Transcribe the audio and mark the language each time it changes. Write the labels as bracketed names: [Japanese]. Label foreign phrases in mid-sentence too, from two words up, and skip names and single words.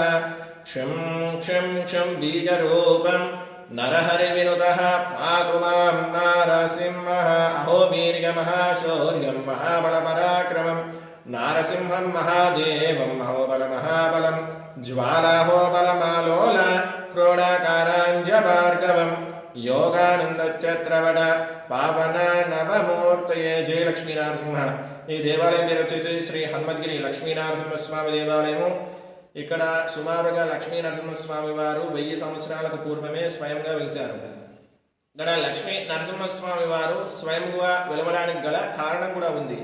[Sanskrit] क्षं क्षं क्षं बीजरूपं नरहरिविनुतः पातु मां नारसिंहः अहो वीर्यमः शौर्यं महाबलपराक्रमं नारसिंहं महादेवं अहोबलमहाबलं ज्वालाहोबलमालोल क्रोडाकाराञ्जभार्गवं योगानन्दचत्रवट पावन नवमूर्तये जय लक्ष्मीनारसिंह। [Telugu] ఈ దేవాలయం పేరు వచ్చేసి శ్రీ హనుమద్గిరి లక్ష్మీనరసింహస్వామి దేవాలయము. ఇక్కడ సుమారుగా లక్ష్మీనరసింహస్వామి వారు 1000 సంవత్సరాలకు పూర్వమే స్వయంగా వెలిశారు. ఇక్కడ లక్ష్మీ నరసింహస్వామి వారు స్వయంగా వెలవడానికి గల కారణం కూడా ఉంది.